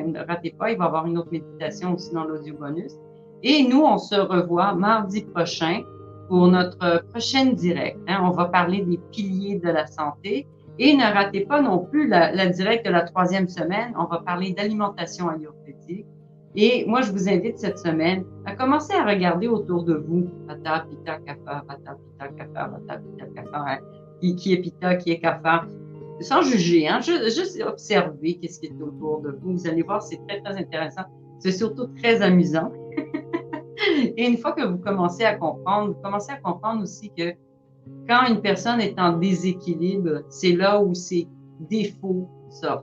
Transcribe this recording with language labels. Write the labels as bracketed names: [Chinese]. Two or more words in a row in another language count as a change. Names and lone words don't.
[French] Ne ratez pas, il va y avoir une autre méditation aussi dans l'audio bonus. Et nous, on se revoit mardi prochain pour notre prochaine direct, hein. On va parler des piliers de la santé. Et ne ratez pas non plus la directe de la 3e semaine. On va parler d'alimentation ayurvédique. Et moi, je vous invite cette semaine à commencer à regarder autour de vous. Vata, Pitta, Kapha, Vata, Pitta, Kapha, Vata, Pitta, Kapha. Hein. Qui est Pitta, qui est Kapha. Sans juger, hein, juste observer qu'est-ce qui est autour de vous. Vous allez voir, c'est très, très intéressant. C'est surtout très amusant. Et une fois que vous commencez à comprendre, vous commencez à comprendre aussi que quand une personne est en déséquilibre, c'est là où ses défauts sortent.